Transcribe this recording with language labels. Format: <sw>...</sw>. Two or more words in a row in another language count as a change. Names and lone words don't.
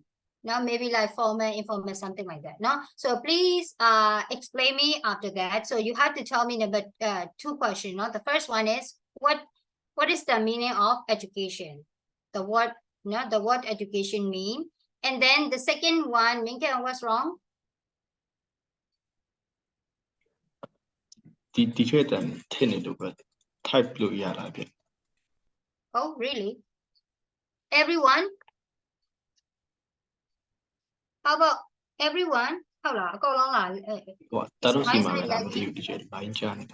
<en>No, maybe like formal, informal, something like that. No, so please explain me after that. So you have to tell me number two questions. No, the first one is what is the meaning of education? The word the word education mean. And then the second one, Minka, what's wrong?</en> <my>的确တန်ထည့်နေလို့ပဲ type လို့ရတာဗျ</my> <en>Oh, really? Everyone? How about everyone?</en> <my>ဟုတ်လားအကုန်လုံးလား ဟိုတာတော့စီမှာ Slice ပဲ နဲ့ ဒါ လိုက် မသိဘူးတကယ်လိုင်းချနေတာ</my>